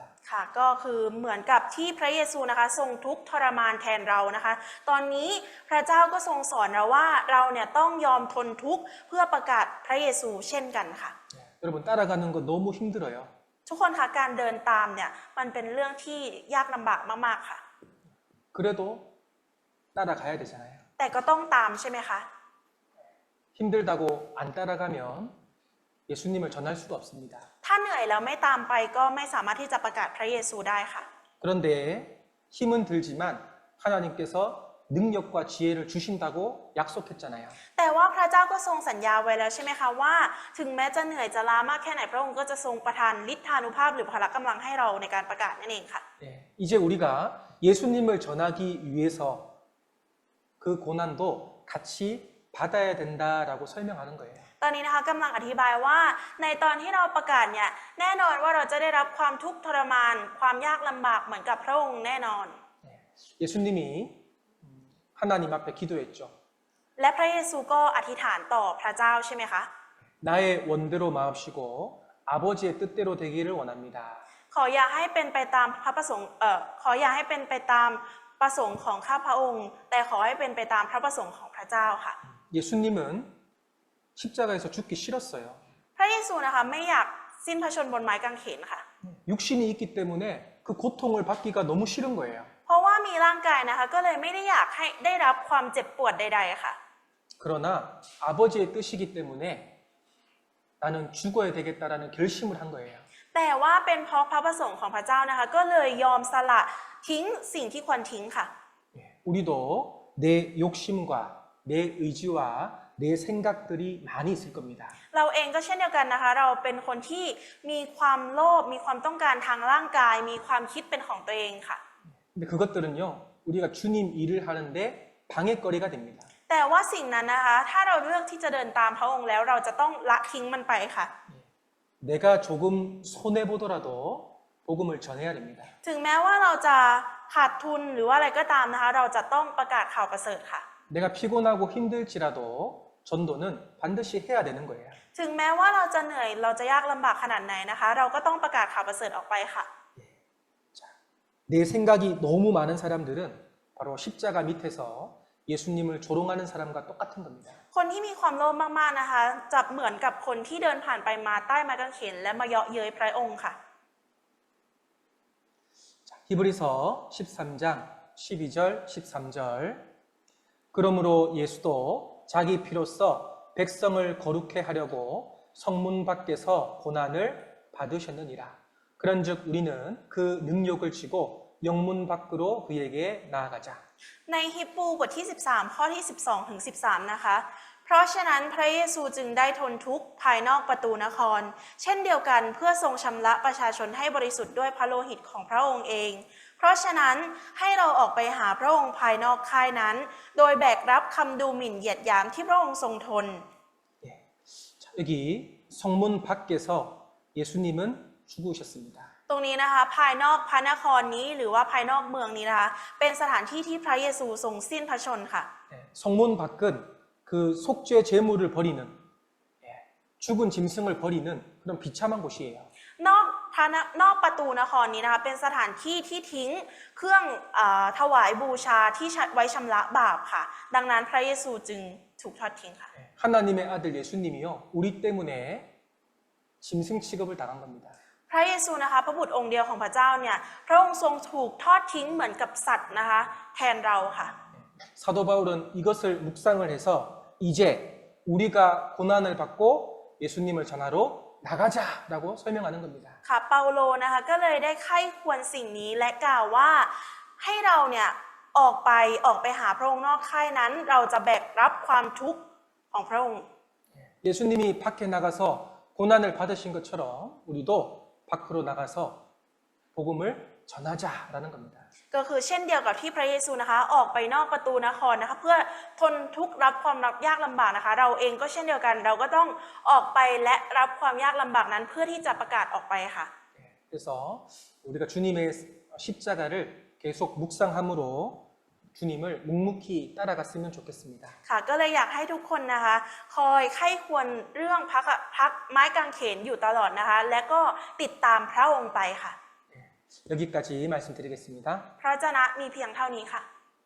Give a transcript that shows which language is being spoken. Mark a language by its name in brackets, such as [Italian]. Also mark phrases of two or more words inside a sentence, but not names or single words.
[Thai] ค่ะก็คือเหมือนกับที่พระเยซูนะคะทรงทุกข์ทรมานแทนเรานะคะ ตอนนี้พระเจ้าก็ทรงสอนเราว่าเราเนี่ยต้องยอมทนทุกข์เพื่อประกาศพระเยซูเช่นกันค่ะ [Korean] 여러분 따라가는 거 너무 힘들어요. [Thai] ทุกคนคะการเดินตามเนี่ยมันเป็นเรื่องที่ยากลำบากมากๆค่ะ [Korean] 그래도 따라가야 되잖아요. [Thai] แต่ก็ต้องตามใช่ไหมคะ [Korean] 힘들다고 안 따라가면 예수님을 전할 수가 없습니다. [Thai] ถ้าเหนื่อยแล้วไม่ตามไปก็ไม่สามารถที่จะประกาศพระเยซูได้ค่ะ [Korean] 그런데 힘은 들지만 하나님께서 능력과 지혜를 주신다고 약속했잖아요. [Thai] แต่ว่าพระเจ้าก็ทรงสัญญาไว้แล้วใช่ไหมคะว่าถึงแม้จะเหนื่อยจะล้ามากแค่ไหนพระองค์ก็จะทรงประทานฤทธานุภาพหรือพละกำลังให้เราในการประกาศนั่นเองค่ะ [Korean] 이제 우리가 예수님을 전하기 위해서 그 고난도 같이 받아야 된다라고 설명하는 거예요. [Thai] ตอนนี้นะคะกำลังอธิบายว่าในตอนที่เราประกาศเนี่ยแน่นอนว่าเราจะได้รับความทุกข์ทรมานความยากลำบากเหมือนกับพระองค์แน่นอน [Korean] 예수님이 하나님 앞에 기도했죠. [Thai] และพระเยซูก็อธิษฐานต่อพระเจ้าใช่ไหมคะ [Korean] 나의 원대로 마옵시고 아버지의 뜻대로 되기를 원합니다. [Thai] ขออย่าให้เป็นไปตามพระประสงค์ขออย่าให้เป็นไปตามประสงค์ของข้าพระองค์ แต่ขอให้เป็นไปตามพระประสงค์ของพระเจ้าค่ะ [Korean] 예수님은 십자가에서 죽기 싫었어요. [Thai] พระเยซูนะคะไม่อยากสิ้นพระชนม์บนไม้กางเขนค่ะ [Korean] 육신이 있기 때문에 그 고통을 받기가 너무 싫은 거예요. [Thai] เพราะว่ามีร่างกายนะคะก็เลยไม่ได้อยากให้ได้รับความเจ็บปวดใดๆค่ะ [Korean] 그러나 아버지의 뜻이기 때문에 나는 죽어야 되겠다라는 결심을 한 거예요. [Thai] แต่ว่าเป็นเพราะพระประสงค์ของพระเจ้านะคะก็เลยยอมสละทิ้งสิ่งที่ควรทิ้งค่ะ [Korean] 우리도 내 욕심과 내 의지와 내 생각들이 많이 있을 겁니다. [Thai] เราเองก็เช่นเดียวกันนะคะเราเป็นคนที่มีความโลภมีความต้องการทางร่างกาย มีความคิดเป็นของตัวเองค่ะ [Korean] 근데 그것들은요 우리가 주님 일을 하는데 방해거리가 됩니다. [Thai] แต่ว่าสิ่งนั้นนะคะถ้าเราเลือกที่จะเดินตามพระองค์แล้วเราจะต้องละทิ้งมันไปค่ะ [Korean] 내가 조금 손해보더라도 복음을 전해야 됩니다. [Thai] ถึงแม้ว่าเราจะขาดทุนหรือว่าอะไรก็ตามนะคะเราจะต้องประกาศข่าวประเสริฐค่ะ [Korean] 내가 피곤하고 힘들지라도 전도는 반드시 해야 되는 거예요. [Thai] ถึงแม้ว่าเราจะเหนื่อยเราจะยากลำบากขนาดไหนนะคะ เราก็ต้องประกาศข่าวประเสริฐออกไปค่ะ [Korean] 내 생각이 너무 많은 사람들은 바로 십자가 밑에서 예수님을 조롱하는 사람과 똑같은 겁니다. [Thai] คนที่มีความโลภมากๆนะคะจะเหมือนกับคนที่เดินผ่านไปมาใต้ไม้กางเขนและมาเยาะเย้ยพระองค์ค่ะ [Korean] 히브리서 13장 12절 13절 그러므로 예수도 자기 피로써 백성을 거룩해 하려고 성문 밖에서 고난을 받으셨느니라. 그런즉 우리는 그 능력을 쥐고 영문 밖으로 그에게 나아가자. [Thai] ในฮิบรูบทที่ 13 ข้อที่ 12 ถึง 13 นะคะ เพราะฉะนั้นพระเยซูจึงได้ทนทุกข์ภายนอกประตูนคร เช่นเดียวกันเพื่อทรงชำระประชาชนให้บริสุทธิ์ด้วยพระโลหิตของพระองค์เอง เพราะฉะนั้นให้เราออกไปหาพระองค์ภายนอกค่ายนั้น โดยแบกรับคำดูหมิ่นเหยียดหยามที่พระองค์ทรงทน [Korean] 자, 여기 성문 밖에서 예수님은 죽으셨습니다. [Thai] ตรงนี้นะคะภายนอกพระนครนี้หรือว่าภายนอกเมืองนี้นะคะเป็นสถานที่ที่พระเยซูทรงสิ้นพระชนค่ะ [Korean] 성문 밖은 그 속죄 제물을 버리는 죽은 짐승을 버리는 그런 비참한 곳이에요. [Thai] นอกประตูนครนี้นะคะเป็นสถานที่ที่ทิ้งเครื่องถวายบูชาที่ไว้ชำระบาปค่ะ ดังนั้นพระเยซูจึงถูกทอดทิ้งค่ะ [Korean] 하나님의 아들 예수님이요 우리 때문에 짐승 취급을 당한 겁니다. [Thai] พระเยซูนะคะพระบุตรองค์เดียวของพระเจ้าเนี่ยพระองค์ทรงถูกทอดทิ้งเหมือนกับสัตว์นะคะแทนเราค่ะ [Korean] 사도 바울은 이것을 묵상을 해서 이제 우리가 고난을 받고 예수님을 전하러 나가자라고 설명하는 겁니다. [Thai] ค่ะเปาโลนะคะก็เลยได้ไข้ควรสิ่งนี้และกล่าวว่าให้เราเนี่ยออกไปหาพระองค์นอกค่ายนั้น เราจะแบกรับความทุกข์ของพระองค์ [Korean] 예수님이 밖에 나가서 고난을 받으신 것처럼 우리도 밖으로 나가서 복음을 전하자라는 겁니다. [Thai] ก็คือเช่นเดียวกับที่พระเยซูนะคะออกไปนอกประตูนครนะคะเพื่อทนทุกข์รับความยากลำบากนะคะเราเองก็เช่นเดียวกันเราก็ต้องออกไปและรับความยากลำบากนั้นเพื่อที่จะประกาศออกไปค่ะ [Korean] 그래서 우리가 주님의 십자가를 계속 묵상함으로 주님을 묵묵히 따라갔으면 좋겠습니다. [Thai] ค่ะก็เลยอยากให้ทุกคนนะคะคอยไข้ควรเรื่องพักไม้กางเขนอยู่ตลอดนะคะและก็ติดตามพระองค์ไปค่ะ [Korean] 여기까지 말씀드리겠습니다. [Thai] พระเจ้านะมีเพียงเท่านี้ค่ะ